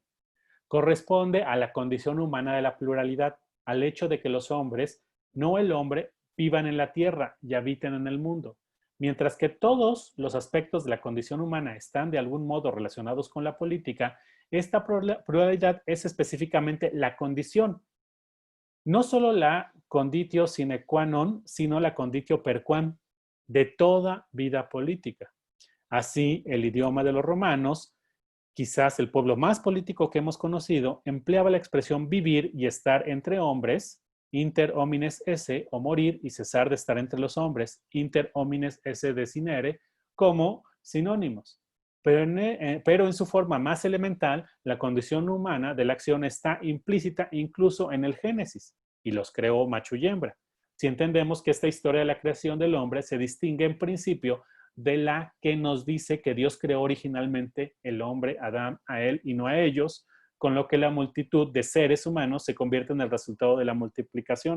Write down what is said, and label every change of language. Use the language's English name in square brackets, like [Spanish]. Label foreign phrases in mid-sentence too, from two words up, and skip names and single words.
[Spanish] Corresponde a la condición humana de la pluralidad, al hecho de que los hombres, no el hombre, vivan en la tierra y habiten en el mundo. Mientras que todos los aspectos de la condición humana están de algún modo relacionados con la política, esta pluralidad es específicamente la condición. No solo la [Latin] conditio sine qua non, [Spanish] sino la [Latin] conditio per quam [Spanish] de toda vida política. Así, el idioma de los romanos, quizás el pueblo más político que hemos conocido, empleaba la expresión vivir y estar entre hombres, [Latin] inter homines esse, [Spanish] o morir y cesar de estar entre los hombres, [Latin] inter homines esse desinere, [Spanish] como sinónimos. Pero en su forma más elemental, la condición humana de la acción está implícita incluso en el Génesis, y los creó macho y hembra. Si entendemos que esta historia de la creación del hombre se distingue en principio de la que nos dice que Dios creó originalmente el hombre, Adán, a él y no a ellos, con lo que la multitud de seres humanos se convierte en el resultado de la multiplicación.